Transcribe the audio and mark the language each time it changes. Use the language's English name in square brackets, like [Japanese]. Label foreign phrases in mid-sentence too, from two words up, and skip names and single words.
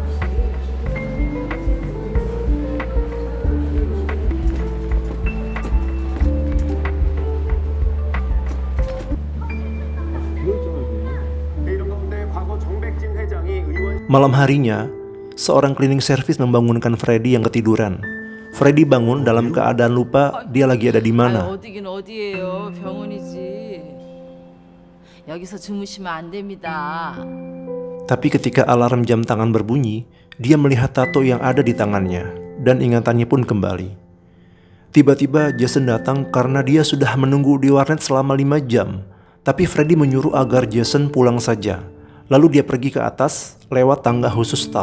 [Indonesian] Malam harinya, seorang [English] cleaning service [Indonesian] membangunkan Freddy yang ketiduran. Freddy bangun dalam keadaan lupa dia lagi ada di mana. [Korean] 어디긴 어디예요. 병원이지. 여기서 주무시면 안 됩니다. [Indonesian] Tapi ketika alarm jam tangan berbunyi, dia melihat tato yang ada di tangannya dan ingatannya pun kembali. Tiba-tiba Jason datang karena dia sudah menunggu di warnet selama 5 jam. Tapi Freddy menyuruh agar Jason pulang saja. Lalu dia pergi ke atas lewat tangga khusus staf.